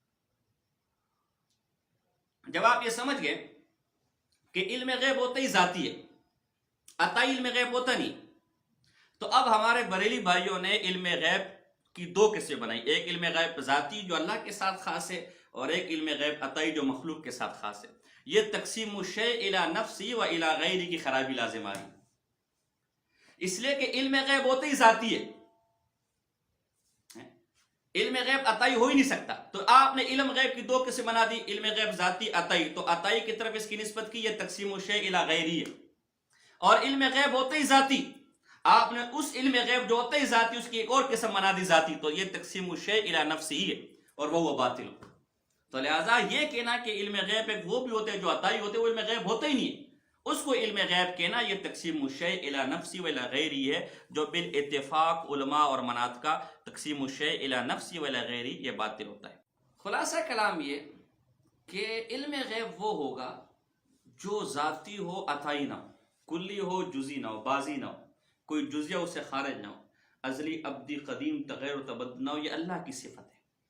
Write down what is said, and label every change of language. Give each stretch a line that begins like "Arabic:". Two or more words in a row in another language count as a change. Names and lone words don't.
Urdu: جب آپ یہ سمجھ گئے کہ علم غیب ہوتا ہی ذاتی ہے، عطائی علم غیب ہوتا نہیں، تو اب ہمارے بریلی بھائیوں نے علم غیب کی دو قسمیں بنائی. ایک علم غیب ذاتی جو اللہ کے ساتھ خاص ہے، اور ایک علم غیب عطائی جو مخلوق کے ساتھ خاص ہے. یہ
Arabic: تقسیم الشیء الی نفسی و الی غیری
Urdu: کی خرابی لازم آ رہی، اس لیے کہ علم غیب ہوتا ہی ذاتی ہے، علم غیب عطائی ہو ہی نہیں سکتا. تو آپ نے علم غیب کی دو قسم بنا دی، علم غیب ذاتی، عطائی. تو عطائی کی طرف اس کی نسبت کی، یہ
Arabic: تقسیم الشیء الی غیری
Urdu: ہے. اور علم غیب ہوتا ہی ذاتی، آپ نے اس علم غیب جو ہوتا ہی ذاتی اس کی ایک اور قسم بنا دی ذاتی. تو یہ
Arabic: تقسیم الشیء الی نفسی
Urdu: ہے اور وہ باطل. تو لہٰذا یہ کہنا کہ علم غیب ایک وہ بھی ہوتے ہیں جو عطائی ہوتے ہیں، وہ علم غیب ہوتا ہی نہیں ہے. اس کو علم غیب کہنا یہ
Arabic: تقسیم الشیء الی نفسی و الی غیری
Urdu: ہے، جو بالاتفاق علماء اور مناطقہ
Arabic: تقسیم الشیء الی نفسی و الی غیری
Urdu: یہ باطل ہوتا ہے. خلاصہ کلام یہ کہ علم غیب وہ ہوگا جو ذاتی ہو، عطائی نہ ہو، کلی ہو، جزی نہ ہو، بازی نہ ہو، کوئی جزیہ اس سے خارج نہ ہو، ازلی ابدی قدیم تغیر و تبدل نہ ہو. یہ اللہ کی صفت ہے.